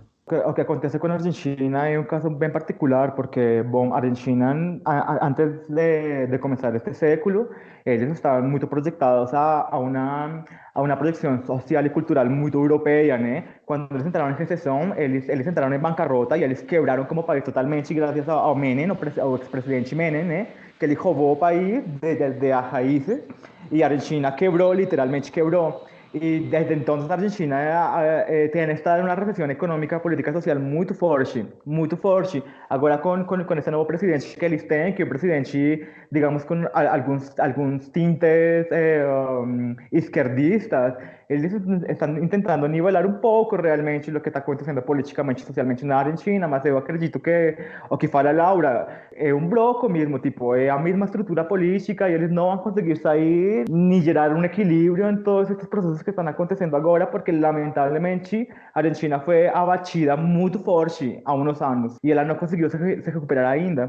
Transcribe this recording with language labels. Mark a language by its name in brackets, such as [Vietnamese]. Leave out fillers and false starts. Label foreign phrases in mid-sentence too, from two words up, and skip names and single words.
[Portuguese] O que acontece com a Argentina é um caso bem particular, porque, bom, a Argentina, antes de começar este século, eles estavam muito projetados a uma projeção social e cultural muito europeia, né? Quando eles entraram em recessão, eles entraram em bancarrota e eles quebraram como país totalmente, graças ao Menem, ao ex-presidente Menem, né? Que ele roubou o país de as raízes, e a Argentina quebrou, literalmente quebrou. [Spanish] Y desde entonces Argentina tiene estado en una recesión económica, política, social muy fuerte. Ahora con este nuevo presidente que [Portuguese] eles têm, [Spanish] que es un presidente, digamos, con algunos tintes izquierdistas, [Portuguese] eles estão tentando nivelar um pouco realmente o que está acontecendo politicamente e socialmente na Argentina, mas eu acredito que o que fala Laura é um bloco mesmo, tipo, é a mesma estrutura política e eles não vão conseguir sair nem gerar um equilíbrio em todos esses processos que estão acontecendo agora, porque lamentavelmente a Argentina foi abatida muito forte há uns anos e ela não conseguiu se recuperar ainda.